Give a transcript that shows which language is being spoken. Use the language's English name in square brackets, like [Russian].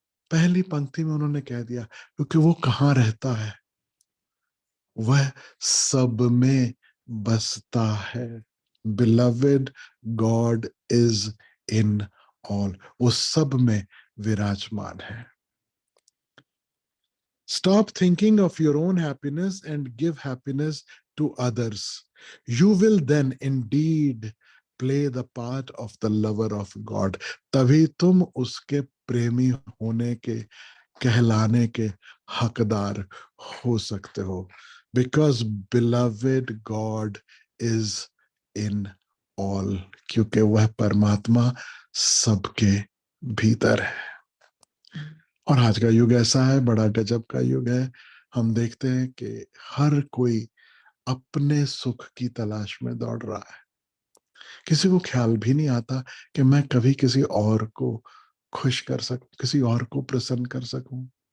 [Hindi] पहली पंक्ति में उन्होंने कह दिया क्योंकि वो कहां रहता है, वह सब में बसता है। [English] beloved god is in all, [Hindi] वो सब में विराजमान है। [English] Stop thinking of your own happiness and give happiness to others. You will then indeed play the part of the lover of God. [Hindi] तभी तुम उसके प्रेमी होने के, कहलाने के हकदार हो सकते हो। [English] Because beloved God is in all. [Hindi] क्योंकि वह परमात्मा सबके भीतर है। और आज का युग ऐसा है, बड़ा गजब का युग है। हम देखते हैं कि हर कोई अपने सुख की तलाश में दौड़ रहा है। किसी को ख्याल भी नहीं आता कि मैं कभी किसी और को खुश कर सकूं, किसी और को प्रसन्न कर सकूं।